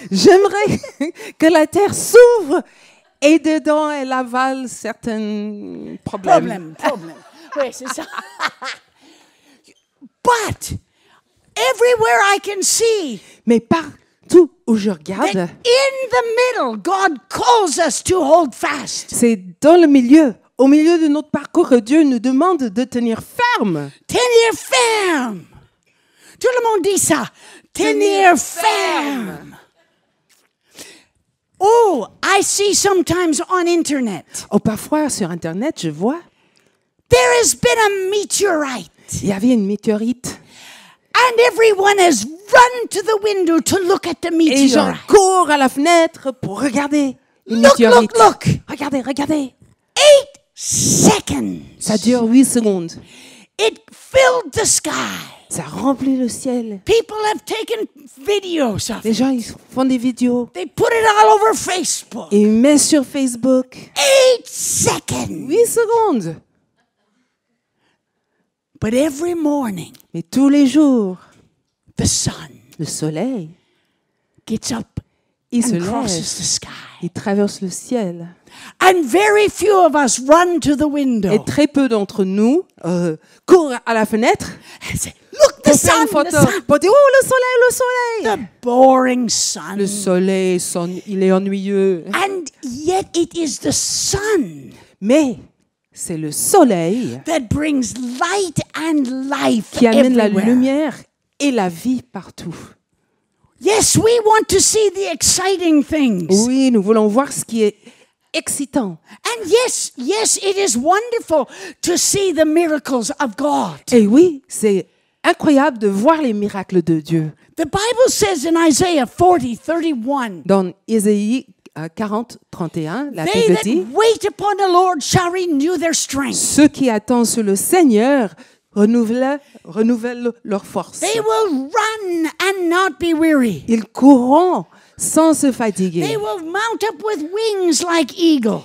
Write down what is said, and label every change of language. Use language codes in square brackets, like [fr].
[fr] J'aimerais que la terre s'ouvre et dedans elle avale certains problèmes. Problem. Oui, c'est ça. [en] But everywhere I can see [fr] Mais partout où je [en] that [fr] regarde, [en] in the middle, God calls us to hold fast. [fr] c'est dans le milieu, au milieu de notre parcours que Dieu nous demande de tenir ferme. Tenir ferme. Tout le monde dit ça. Tenir ferme. [en] Oh, I see sometimes on internet. [fr] Oh, parfois sur Internet, je vois, [en] There has been a meteorite. [fr] il y avait une météorite. [en] And everyone has run to the window to look at the [fr] Et les gens [en] meteorite. [fr] courent à la fenêtre pour regarder une [en] Look, [fr] météorite. [en] look, look. [fr] Regardez, regardez. [en] 8 seconds. [fr] Ça dure 8 secondes. [en] It filled the sky. [fr] Ça remplit le ciel. [en] People have taken videos of [fr] Les [en] it. [fr] gens ils font des vidéos. [en] They put it all over Facebook. [fr] Et ils mettent sur Facebook. [en] 8 seconds. [fr] 8 secondes. [en] But every morning, [fr] Mais tous les jours, [en] the sun [fr] le soleil, [en] gets up [fr] il se [en] and crosses [fr] lève. [en] the sky. [fr] Il traverse le ciel. [en] And very few of us run to the [fr] Et [en] window. [fr] très peu d'entre nous courent à la fenêtre [en] And say, look, the [fr] pour faire une [en] sun, the [fr] photo. [en] sun. [fr] Pour dire, oh, le soleil, le soleil. [en] The boring sun. [fr] Le soleil, il est ennuyeux. [en] And yet it is the sun [fr] Mais c'est le soleil [en] that brings light and life [fr] qui amène la [en] everywhere. [fr] lumière et la vie partout. [en] Yes, we want to see the exciting things. [fr] Oui, nous voulons voir ce qui est excitant. [en] And yes, it is wonderful to see the miracles of God. [fr] Et oui, c'est incroyable de voir les miracles de Dieu. [en] The Bible says in Isaiah 40:31, [fr] Dans Ésaïe 40, 31, la [en] they [fr] Bible [en] that [fr] dit, [en] wait upon the Lord shall renew their strength. [fr] ceux qui attendent sur le Seigneur renouvellent leur force. [en] They will run and not be weary. [fr] Ils courront sans se [en] They [fr] fatiguer. [en] will mount up with wings like eagles.